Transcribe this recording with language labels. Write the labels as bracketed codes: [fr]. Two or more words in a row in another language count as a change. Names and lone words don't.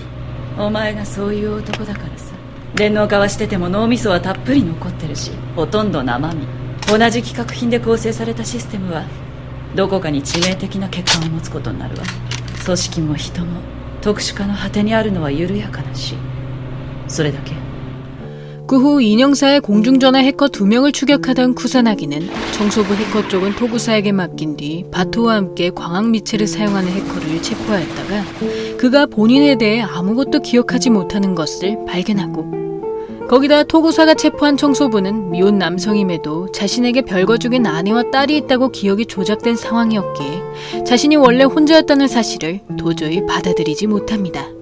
[ja] お前がそういう男だからさ。電脳化はしてても脳みそはたっぷり残ってるし、ほとんど生身。同じ企画品で構成されたシステムはどこかに致命的な欠陥を持つことになるわ。組織も人も特殊化の果てにあるのは緩やかなし、それだけ。 [ko] 그 후 인형사의 공중전화 해커 2명을 추격하던 쿠사나기는 청소부 해커 쪽은 토구사에게 맡긴 뒤 바토와 함께 광학 미체를 사용하는 해커를 체포하였다가 그가 본인에 대해 아무것도 기억하지 못하는 것을 발견하고, 거기다 토구사가 체포한 청소부는 미혼 남성임에도 자신에게 별거 죽인 아내와 딸이 있다고 기억이 조작된 상황이었기에 자신이 원래 혼자였다는 사실을 도저히 받아들이지 못합니다.